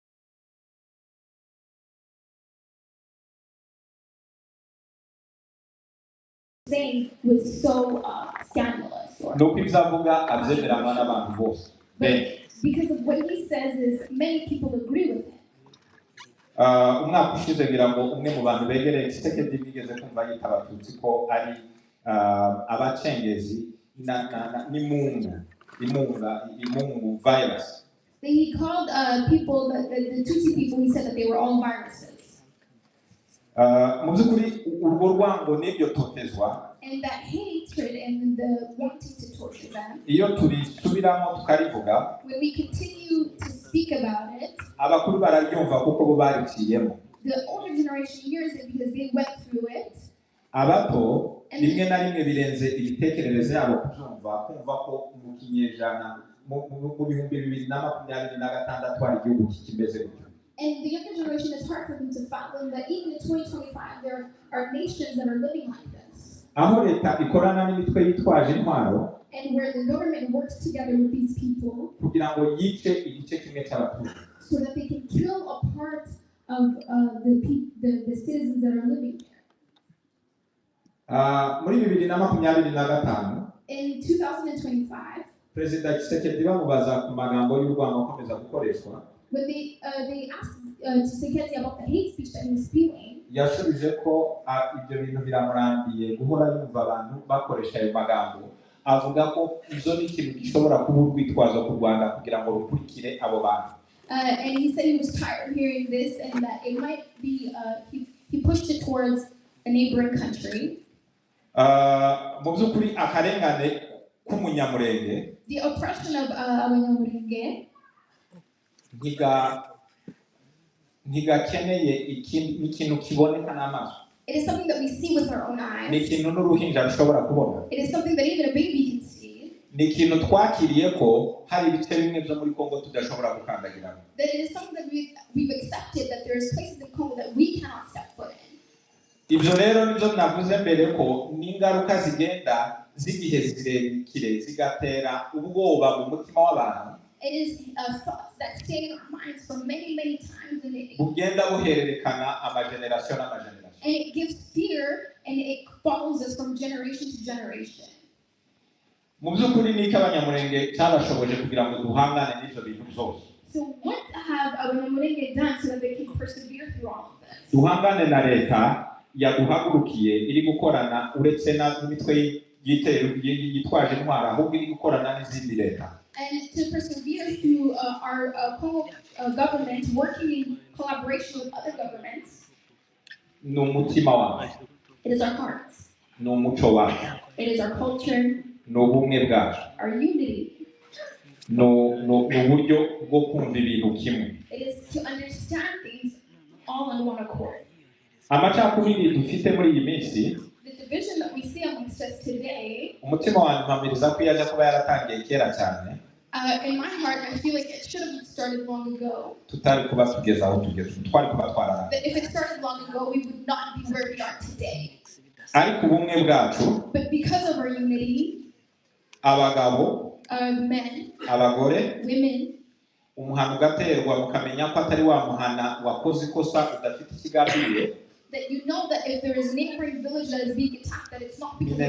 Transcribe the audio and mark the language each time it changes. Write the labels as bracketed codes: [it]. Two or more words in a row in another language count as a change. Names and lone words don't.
[en] saying was so scandalous. [rw] nuko ibyavuga abyemeranywa n'abantu bose. [en] Because of what he says is many people agree with him. [rw] Umwaka ushize ngira ngo umwe mu bantu begereye Kisekedi bigeze kumva yita abatutsi ko ari abacengezi n'imungu virus. [en] He called people, the Tutsi people, he said that they were all viruses. [rw] Mu by'ukuri urwo rwango n'ibyo totezwa, [en] And that hatred and the wanting to torture them, [rw] iyo turisubiramo tukarivuga, [en] when we continue to speak about it, [rw] abakuru bararyumva kuko bo bariciyemo. [en] the older generation hears it because they went through it. [rw] Abato rimwe na rimwe birenze ibitekerezo yabo kubyumva, kumva ko mu kinyejana mu 2026 hari igihugu kimeze gutyo. [en] And the younger generation, is hard for them to fathom that even in 2025 there are nations that are living like this. [rw] Aho leta ikorana n'imitwe yitwaje intwaro, [en] and where the government works together with these people, [rw] kugira ngo yice igice kimwe cy'abaturage, [en] so that they can kill a part of the citizens that are living there. [rw] Muri 2025, [en] in 2025, [rw] Perezida Tshisekedi bamubaza ku magambo y'urwango akomeza gukoreshwa, [en] when they asked to say Kaze about the hate speech that he was spewing, [rw] yashubije ko ibyo bintu biramurambiye guhora yumva abantu bakoresha ayo magambo, avuga ko izo ni ikintu gishobora kuba urwitwazo ku Rwanda kugira ngo rukurikire abo bantu. [en] And he said he was tired of hearing this and that it might be, he pushed it towards a neighboring country. [rw] Mu by'ukuri akarengane k'umunyamurenge, [en] The oppression of abanyamurenge, [rw] ntigakeneye ikintu kiboneka n'amaso. [en] it is something that we see with our own [rw] Ni [en] eyes. [rw] ikintu n'uruhinja rushobora kubona. [en] It is something that even a baby can see. [rw] Ni ikintu twakiriye ko hari ibice bimwe byo muri Kongo tudashobora gukandagiramo. [en] That it is something that we've accepted that there is places in Congo that we cannot step foot in. [rw] Ibyo rero nibyo navuze mbere ko n'ingaruka zigenda z'igihe zirekire zigatera ubwoba mu mutima w'abantu. [en] It is thoughts that stay in our minds for many, many times, and [rw] bugenda buhererekana amageneration n'amageneration. [en] And it gives fear, and it follows us from generation to generation. [rw] Mu by'ukuri ni abanyamurenge cyabashoboje kugira ngo duhangane n'ibyo bintu byose. [en] So what have abanyamurenge done so that they can persevere through all of this? [rw] Duhangane na leta yaduhagurukiye iri gukorana uretse n'imitwe yitwaje intwara, ahubwo iri gukorana n'izindi leta. [en] And to persevere through our Congo government working in collaboration with other governments. [rw] Ni umutima wacu. [en] It is our hearts. [rw] Ni umuco wacu. [en] It is our culture. [rw] Ni ubumwe bwacu. [en] Our unity. [rw] Ni uburyo bwo kumva ibintu kimwe. [en] It is to understand things all in one accord. [rw] Amacakubiri dufite muri iyi minsi, [en] the division that we see amongst us today, [rw] umutima wanjye mpamiriza ko yaje kuba yaratangiye kera cyane. [en] In my heart, I feel like it should have started long ago. [rw] Tutari kuba tugeze aho tugeze, twari kuba twararana. [en] That if it started long ago, we would not be where we are today. [rw] Ariko ubumwe bwacu, [en] but because of our unity, [rw] abagabo, [en] men, [rw] abagore, [en] women, [rw] umuhano ugaterwa mukamenya ko atari wa muhana wakoze ikosa udafite ikigambiriye. [en] That you know that if there is a neighboring village that is being attacked, that it's not because